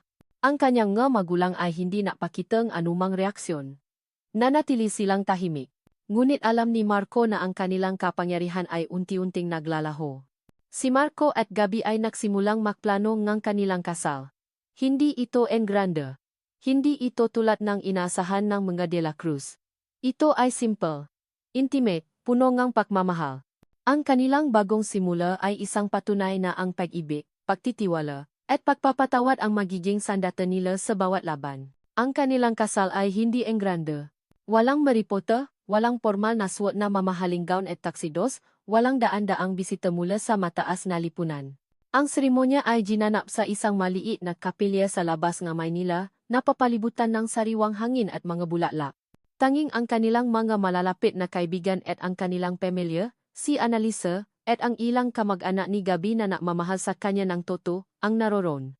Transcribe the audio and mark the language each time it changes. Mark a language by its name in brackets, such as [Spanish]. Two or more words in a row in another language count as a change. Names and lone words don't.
[Filipino] Ang kanyang mga magulang ay hindi napakitang anumang reaksyon. Nanatili silang tahimik. Ngunit alam ni Marco na ang kanilang kapangyarihan ay unti-unting naglalaho. Si Marco at Gabi ay nagsimulang magplano ng kanilang kasal. Hindi ito [Spanish] en grande. [Filipino] Hindi ito tulad ng inaasahan ng mga De La Cruz. Ito ay simple, intimate, puno ng pagmamahal. Ang kanilang bagong simula ay isang patunay na ang pag-ibig, pagtitiwala, at pagpapatawad ang magiging sandata nila sa bawat laban. Ang kanilang kasal ay hindi [Spanish] en grande. [Filipino] Walang maripota, walang formal na suot na mamahaling gown at tuxedos, walang daan-daang bisita mula sa mataas na lipunan. Ang seremonya ay ginanap sa isang maliit na kapilya sa labas ng Maynila, na papalibutan ng sariwang hangin at mga bulaklak. Tanging ang kanilang mga malalapit na kaibigan at ang kanilang pamilya, si Annalisa, at ang ilang kamag-anak ni Gabi na nakmamahal sa kanya ng toto, ang naroon.